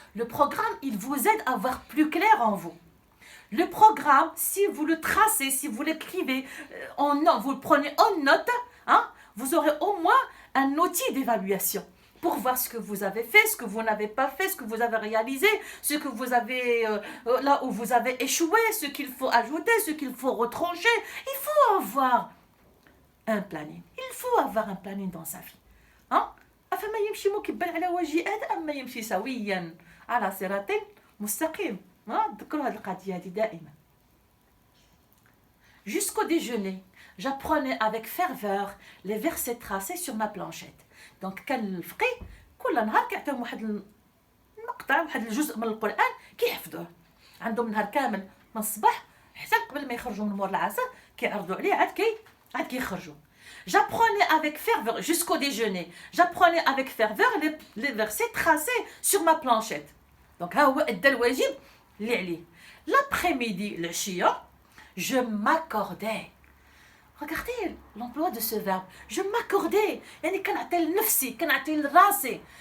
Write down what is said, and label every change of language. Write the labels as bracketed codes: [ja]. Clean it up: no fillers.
[fr] Le programme, il vous aide à voir plus clair en vous. Le programme, si vous le tracez, si vous l'écrivez, vous le prenez en note, hein, vous aurez au moins un outil d'évaluation pour voir ce que vous avez fait, ce que vous n'avez pas fait, ce que vous avez réalisé, ce que vous avez, là où vous avez échoué, ce qu'il faut ajouter, ce qu'il faut retrancher. Il faut avoir un planning. Il faut avoir un planning dans sa vie. Hein? [ar] أفما يمشي مكبل على وجه هذا أما يمشي سويا على صراط مستقيم. تذكروا هذه القضية هذه دائما. [fr] Jusqu'au déjeuner, j'apprenais avec ferveur les versets tracés sur ma planchette. [ar] Donc كان الفقيه كل نهار كيعطيهم واحد المقطع واحد الجزء من القرآن كيحفظوه. عندهم نهار كامل من الصباح حتى قبل ما يخرجوا من مور العصر كيعرضوا عليه عاد كيخرجوا. [fr] J'apprenais avec ferveur jusqu'au déjeuner. J'apprenais avec ferveur les versets tracés sur ma planchette. [ar] Donc ها هو أدى الواجب اللي عليه. [fr] L'après-midi, le chia, je m'accordais. Regardez l'emploi de ce verbe. Je m'accordais. [ar] يعني كنعطي لنفسي كنعطي لراسي.